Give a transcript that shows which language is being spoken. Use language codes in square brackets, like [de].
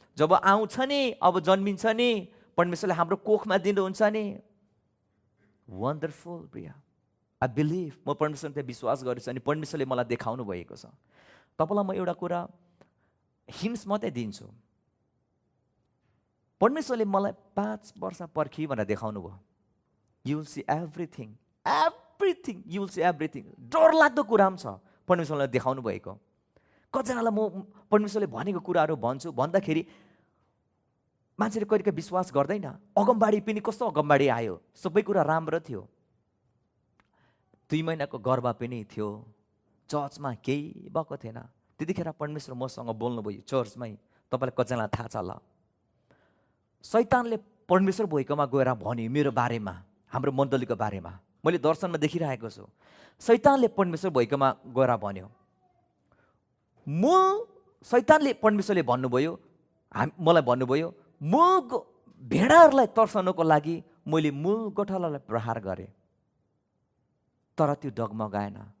[ne] जब आउँछ नि, अब जन्मिन्छ नि, परमेश्वरले हाम्रो कोखमा दिनुहुन्छ नि, [en] wonderful [ne] प्रिय। [en] I believe, [ne] म परमेश्वरले विश्वास गरेछु अनि परमेश्वरले मलाई देखाउनु भएको छ। तपाईँलाई म एउटा कुरा हिन्ट्स मात्रै दिन्छु। परमेश्वरले मलाई 5 वर्ष पर्खी भनेर देखाउनु भयो। [en] You will see everything, everything, you will see everything. [ne] डरलाग्दो कुरा पनि छ परमेश्वरले देखाउनु भएको। कतिजनालाई म परमेश्वरले भनेको कुराहरू भन्छु, भन्दाखेरि मान्छेले कहिले विश्वास गर्दैन। अगमबाडी पनि कस्तो अगमबाडी आयो, सबै कुरा राम्रो थियो। 2 महिनाको गर्भ पनि थियो, चर्चमा केही भएको थिएन। त्यतिखेर परमेश्वर मसँग बोल्नुभयो चर्चमै। तपाईँलाई कतिजनालाई थाहा छ होला, शैतानले परमेश्वर भएकोमा गएर भन्यो मेरो बारेमा, हाम्रो मण्डलीको बारेमा। मैले दर्शनमा देखिरहेको छु, शैतानले परमेश्वर भएकोमा गएर भन्यो। शैतानले परमेश्वरले भन्नुभयो, मलाई भन्नुभयो, मूल भेडाहरूलाई तर्साउनको लागि मैले मूल गोठालालाई प्रहार गरेँ, तर त्यो डगमगाएन।